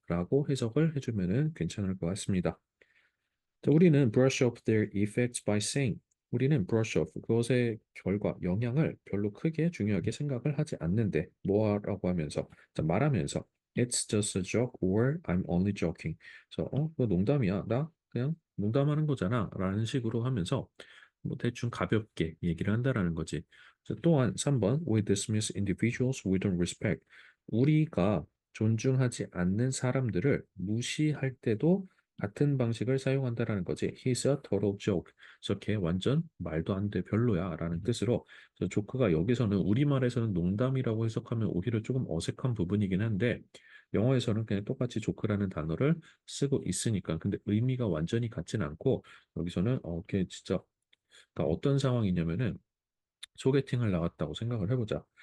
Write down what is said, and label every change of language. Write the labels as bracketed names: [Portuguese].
[Korean] 라고 해석을 해주면은 괜찮을 것 같습니다. 자, 우리는 [English] brush off their effects by saying [Korean] 우리는 brush off 그것의 결과 영향을 별로 크게 중요하게 생각을 하지 않는데 뭐라고 하면서 자, 말하면서 [English] it's just a joke or I'm only joking. [Korean] 그래서 그거 농담이야. 나 그냥 농담하는 거잖아. 라는 식으로 하면서 뭐 대충 가볍게 얘기를 한다라는 거지. 자, 또한 3번 [English] we dismiss individuals we don't respect. [Korean] 우리가 존중하지 않는 사람들을 무시할 때도 같은 방식을 사용한다라는 거지. [English] He's a total joke. [Korean] 그래서 걔 완전 말도 안 돼 별로야 라는 뜻으로 그래서 조크가 여기서는 우리말에서는 농담이라고 해석하면 오히려 조금 어색한 부분이긴 한데 영어에서는 그냥 똑같이 조크라는 단어를 쓰고 있으니까 근데 의미가 완전히 같진 않고 여기서는 걔 진짜 그러니까 어떤 상황이냐면은 소개팅을 나갔다고 생각을 해보자.